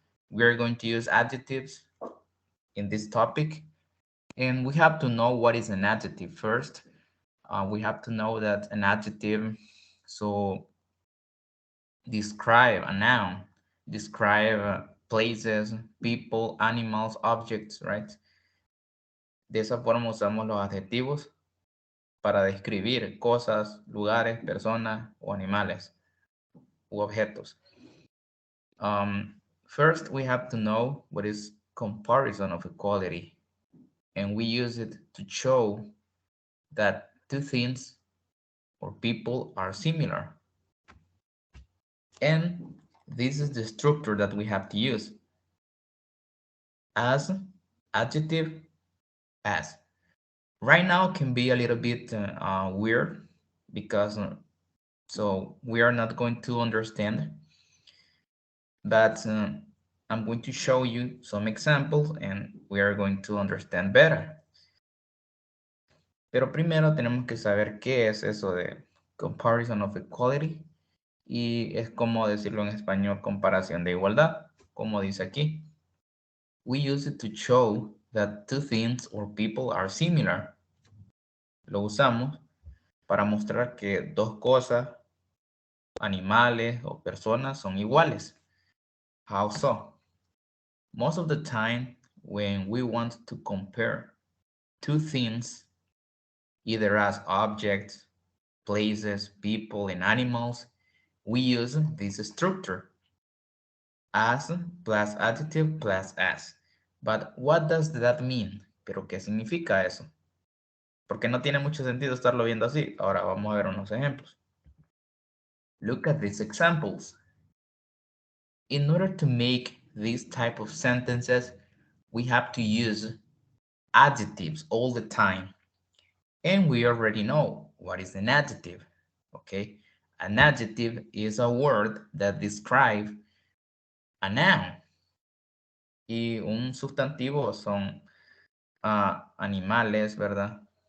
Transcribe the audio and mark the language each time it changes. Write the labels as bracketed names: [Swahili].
[English] We are going to use adjectives in this topic, and we have to know what is an adjective first. We have to know that an adjective so describe a noun, describe places, people, animals, objects, right? [Spanish] De esa forma usamos los adjetivos para describir cosas, lugares, personas o animales u objetos. [English] First, we have to know what is comparison of equality, and we use it to show that two things or people are similar. And this is the structure that we have to use. As, adjective, as. Right now can be a little bit weird because so we are not going to understand, but I'm going to show you some examples and we are going to understand better. [Spanish] Pero primero tenemos que saber qué es eso de [English] comparison of equality [Spanish] y es como decirlo en español, comparación de igualdad, como dice aquí. [English] We use it to show that two things or people are similar. [Spanish] Lo usamos para mostrar que dos cosas, animales o personas son iguales. [English] How so? Most of the time, when we want to compare two things, either as objects, places, people, and animals, we use this structure. As plus adjective plus as. But what does that mean? [Spanish] ¿Pero qué significa eso? Porque no tiene mucho sentido estarlo viendo así. Ahora vamos a ver unos ejemplos. [English] Look at these examples. In order to make these type of sentences, we have to use adjectives all the time. And we already know what is an adjective, okay? An adjective is a word that describes a noun. [Spanish] Y un sustantivo son animales, ¿verdad?